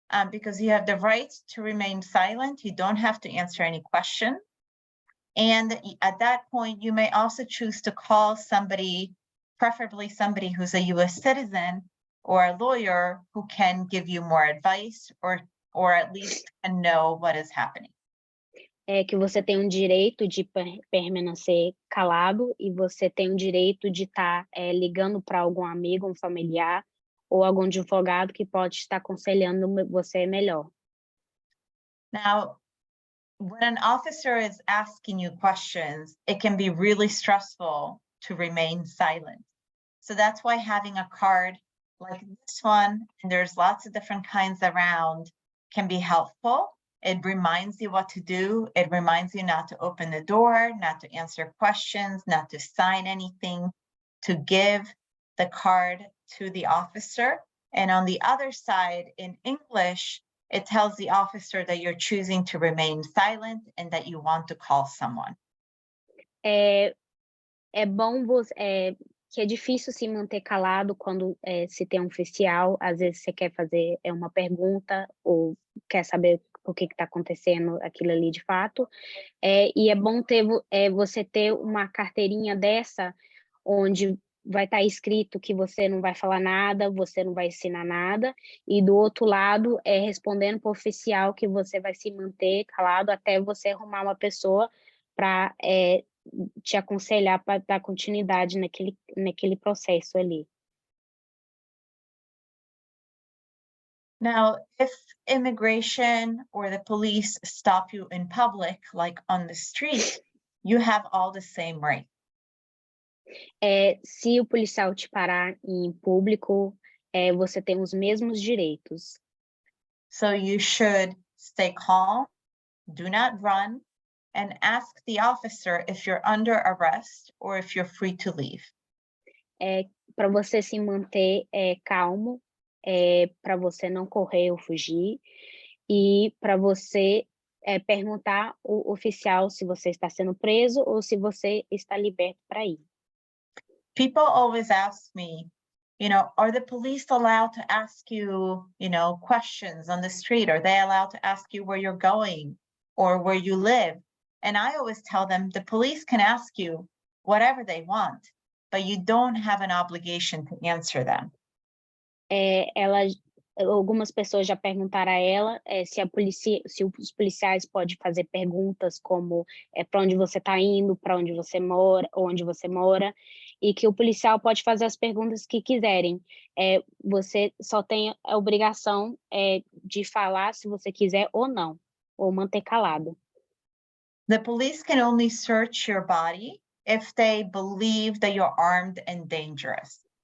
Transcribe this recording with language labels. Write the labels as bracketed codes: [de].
[en] Because you have the right to remain silent, you don't have to answer any question. And at that point, you may also choose to call somebody, preferably somebody who's a US citizen or a lawyer who can give you more advice or at least can know what is happening. [pt] Que você tem um direito de permanecer calado e você tem o direito de estar ligando para algum amigo, um familiar ou algum advogado que pode estar aconselhando você melhor. [en] Now, when an officer is asking you questions, it can be really stressful to remain silent. So that's why having a card like this one, and there's lots of different kinds around, can be helpful. It reminds you what to do. It reminds you not to open the door, not to answer questions, not to sign anything, to give the card to the officer. And on the other side, in English, it tells the officer that you're choosing to remain silent and that you want to call someone. [pt] É bom que é difícil se manter calado quando se tem um oficial, às vezes você quer fazer uma pergunta ou quer saber o que está acontecendo aquilo ali de fato, e é bom você ter uma carteirinha dessa, onde vai estar escrito que você não vai falar nada, você não vai ensinar nada, e do outro lado, respondendo para o oficial que você vai se manter calado até você arrumar uma pessoa para te aconselhar para dar continuidade naquele processo ali. [en] Now, if immigration or the police stop you in public, like on the street, you have all the same rights. [pt] Se o policial te parar em público, você tem os mesmos direitos. [en] So you should stay calm, do not run, and ask the officer if you're under arrest or if you're free to leave. [pt] Para você se manter calmo, para você não correr ou fugir, e para você perguntar ao oficial se você está sendo preso ou se você está liberto para ir. [en] People always ask me, are the police allowed to ask you, questions on the street? Are they allowed to ask you where you're going or where you live? And I always tell them the police can ask you whatever they want, but you don't have an obligation to answer them. [pt] Algumas pessoas já perguntaram a ela se os policiais podem fazer perguntas como para onde você está indo, para onde você mora, onde você mora, e que o policial pode fazer as perguntas que quiserem. Você só tem a obrigação de falar se você quiser ou não, ou manter calado. [en] The police can only search your body if they believe that you're armed and dangerous.